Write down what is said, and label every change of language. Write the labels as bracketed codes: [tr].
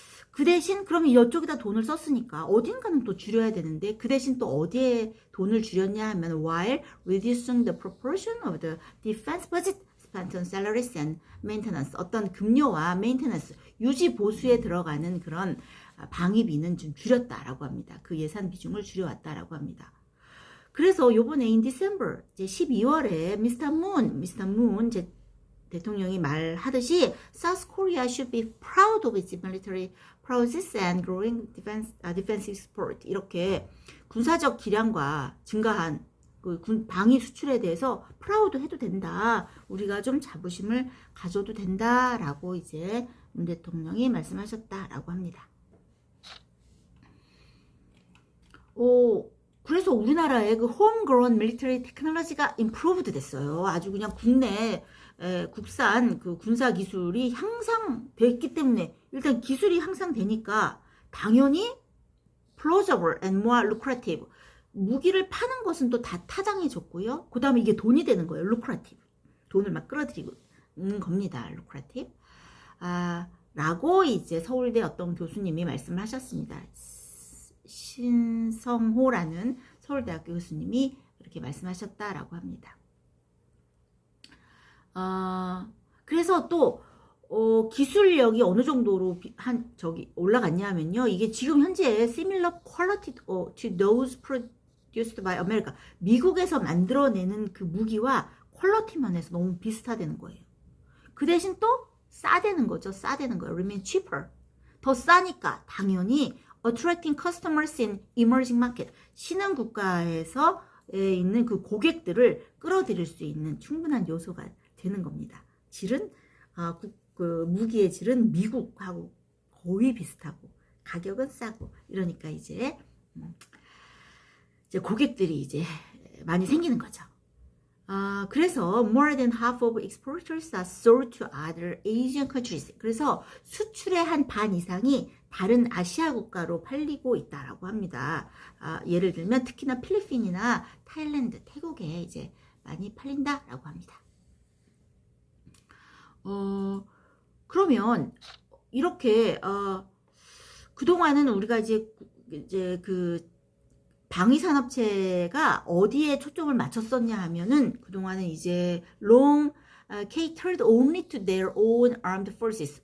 [ko] 그 대신 그러면 이쪽에다 돈을 썼으니까 어딘가는 또 줄여야 되는데 그 대신 또 어디에 돈을 줄였냐 하면 [en] while reducing the proportion of the defense budget spent on salaries and maintenance, [ko] 어떤 급료와 maintenance, 유지 보수에 들어가는 그런 방위비는 좀 줄였다라고 합니다. 그 예산 비중을 줄여왔다라고 합니다. 그래서 요번에 [en] in December, [ko] 이제 12월에 Mr. [en] Moon [ko] 대통령이 말하듯이 [en] South Korea should be proud of its military prowess and growing defensive support. [ko] 이렇게 군사적 기량과 증가한 그 방위 수출에 대해서 프라우드 해도 된다. 우리가 좀 자부심을 가져도 된다라고 이제 문 대통령이 말씀하셨다라고 합니다. 그래서 우리나라의 그 [en] homegrown military technology [ko] 가 improved 됐어요. 아주 그냥 국산 그 군사 기술이 향상됐기 때문에 일단 기술이 향상되니까 당연히 [en] plausible and more lucrative. [ko] 무기를 파는 것은 또 다 타당해졌고요. 그 다음에 이게 돈이 되는 거예요. [en] lucrative. [ko] 돈을 막 끌어들이는 겁니다. [en] lucrative. [ko] 라고 이제 서울대 어떤 교수님이 말씀을 하셨습니다. 신성호라는 서울대학교 교수님이 이렇게 말씀하셨다라고 합니다. 그래서 또 기술력이 어느 정도로 올라갔냐 하면요. 이게 지금 현재 [en] similar quality to those produced by America. [ko] 미국에서 만들어내는 그 무기와 퀄리티 면에서 너무 비슷하다는 거예요. 그 대신 또 싸대는 거죠. 싸대는 거예요. [en] remain cheaper. [ko] 더 싸니까 당연히 [en] attracting customers in emerging market. [ko] 신흥 국가에서 있는 그 고객들을 끌어들일 수 있는 충분한 요소가 되는 겁니다. 질은 그 무기의 질은 미국하고 거의 비슷하고 가격은 싸고 이러니까 이제 고객들이 이제 많이 생기는 거죠. 그래서 [en] more than half of exporters are sold to other Asian countries. [ko] 그래서 수출의 한 반 이상이 다른 아시아 국가로 팔리고 있다라고 합니다. 예를 들면 특히나 필리핀이나 타일랜드, 태국에 이제 많이 팔린다라고 합니다. 그러면 이렇게 그동안은 우리가 이제 그 방위산업체가 어디에 초점을 맞췄었냐 하면은 그동안은 이제 [en] long catered only to their own armed forces.